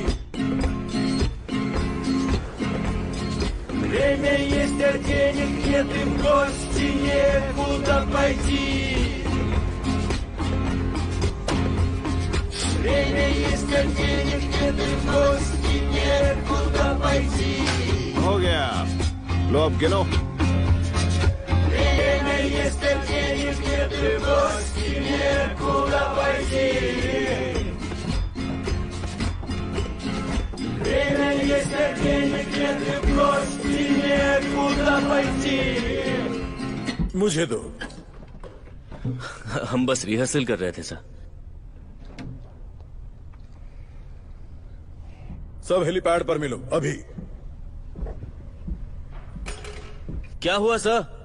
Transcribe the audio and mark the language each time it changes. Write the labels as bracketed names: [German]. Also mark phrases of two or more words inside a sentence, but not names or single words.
[Russian] Время есть, а денег нет, и в гости некуда пойти. Время есть, а денег нет, и в гости некуда пойти. [Hindi] हो गया, लो अब गिनो। [Russian] Время есть, а денег нет, и в гости некуда пойти. Время есть, а денег нет, и в гости некуда пойти. [Hindi] मुझे दो। हम बस रिहर्सल कर रहे थे सर। सब हेलीपैड पर मिलो अभी। क्या हुआ सर?